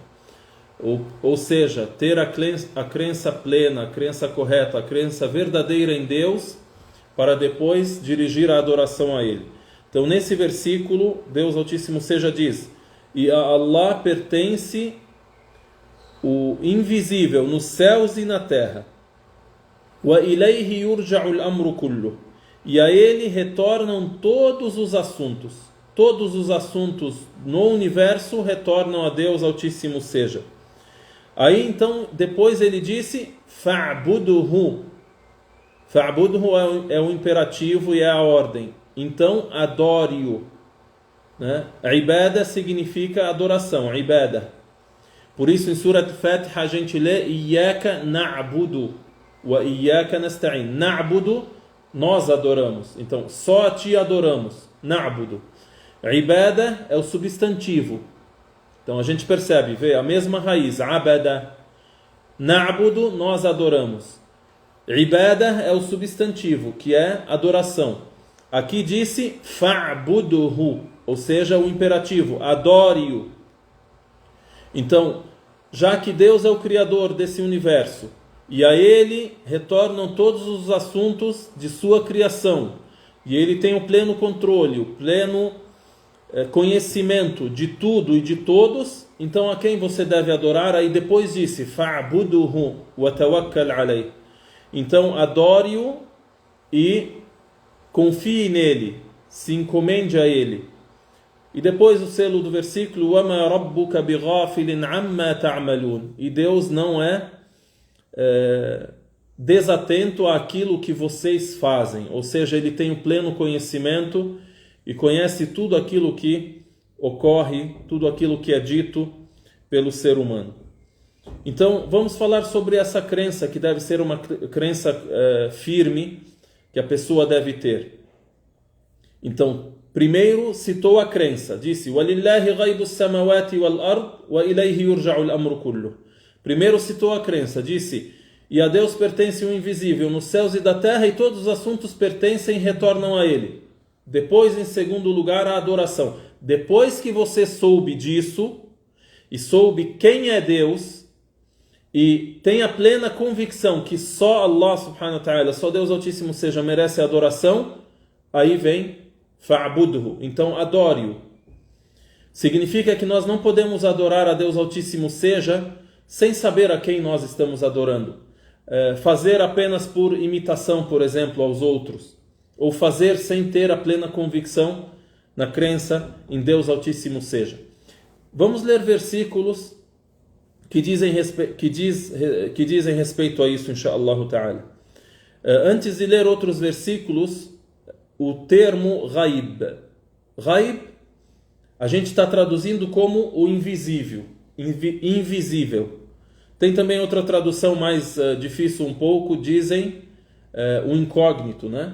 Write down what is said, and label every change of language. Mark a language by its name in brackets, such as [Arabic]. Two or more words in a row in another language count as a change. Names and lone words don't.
[Portuguese] Ou seja, ter a crença plena, a crença correta, a crença verdadeira em Deus, para depois dirigir a adoração a Ele. Então, nesse versículo, Deus Altíssimo seja diz: e a Allah pertence o invisível nos céus e na terra. [Arabic] وإليه يرجع الأمر كله. [Portuguese] E a ele retornam todos os assuntos. Todos os assuntos no universo retornam a Deus Altíssimo seja. Aí então, depois ele disse: fa'buduhu. Fa'buduhu é o imperativo e é a ordem. Então, adore-o. Ibada significa adoração, ibada. Por isso, em Surat Fatiha a gente lê: [Arabic] إياك نعبد وإياك نستعين. [Portuguese] Na'budu, nós adoramos. Então, só a ti adoramos. Na'budu. Ibada é o substantivo. Então a gente percebe, vê a mesma raiz, abada. Na'budu, nós adoramos. Ibada é o substantivo, que é adoração. Aqui disse fa'buduhu, ou seja, o imperativo, adore-o. Então, já que Deus é o criador desse universo, e a Ele retornam todos os assuntos de sua criação, e Ele tem o pleno controle, o pleno conhecimento de tudo e de todos, então a quem você deve adorar? Aí depois disse [Arabic] فاعبده وتوكل عليه. [Portuguese] Então adore-o e confie nele, se encomende a ele. E depois o selo do versículo [Arabic] وَمَا رَبُّكَ بِغَافِلٍ عَمَّا تَعْمَلُونَ. [Portuguese] E Deus não é desatento àquilo que vocês fazem, ou seja, Ele tem o pleno conhecimento e conhece tudo aquilo que ocorre, tudo aquilo que é dito pelo ser humano. Então, vamos falar sobre essa crença, que deve ser uma crença firme, que a pessoa deve ter. Então, primeiro citou a crença, disse [Arabic] وَلِلَّهِ غَيْبُ السَّمَوَاتِ وَالْأَرْضِ وَإِلَيْهِ يُرْجَعُ الْأَمْرُ كُلُّهُ. [Portuguese] Primeiro citou a crença, disse: e a Deus pertence o invisível nos céus e da terra, e todos os assuntos pertencem e retornam a Ele. Depois, em segundo lugar, a adoração. Depois que você soube disso, e soube quem é Deus, e tem a plena convicção que só [Arabic] الله سبحانه وتعالى, [Portuguese] só Deus Altíssimo seja, merece a adoração, aí vem fa'budhu, então adore-o. Significa que nós não podemos adorar a Deus Altíssimo seja sem saber a quem nós estamos adorando. Fazer apenas por imitação, por exemplo, aos outros, ou fazer sem ter a plena convicção na crença em Deus Altíssimo seja. Vamos ler versículos que dizem respeito a isso, [Arabic] إن شاء الله تعالى. [Portuguese] Antes de ler outros versículos, o termo ghaib. Ghaib, a gente está traduzindo como o invisível. Invisível. Tem também outra tradução mais difícil um pouco, dizem o incógnito, né?